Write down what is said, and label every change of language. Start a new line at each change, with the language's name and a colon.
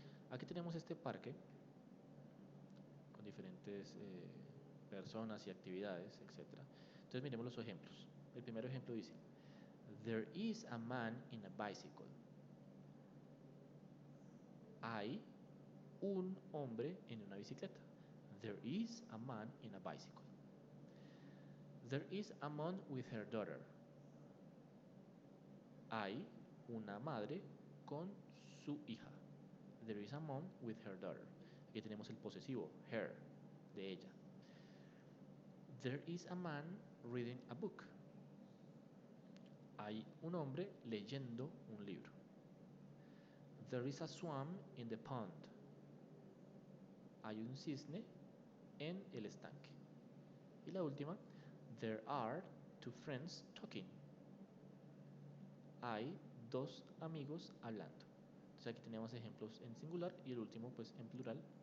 Spanish: Aquí tenemos este parque con diferentes personas y actividades, etc. Entonces miremos los ejemplos. El primer ejemplo dice,
English: there is a man in a bicycle.
Spanish: Hay un hombre en una bicicleta.
English: There is a man in a bicycle. There is a mom with her daughter.
Spanish: Hay una madre con su hija.
English: There is a mom with her daughter.
Spanish: Aquí tenemos el posesivo, her, de ella.
English: There is a man reading a book.
Spanish: Hay un hombre leyendo un libro.
English: There is a swan in the pond.
Spanish: Hay un cisne en el estanque. Y la última,
English: there are two friends talking.
Spanish: Hay dos amigos hablando. Entonces aquí tenemos ejemplos en singular y el último pues en plural.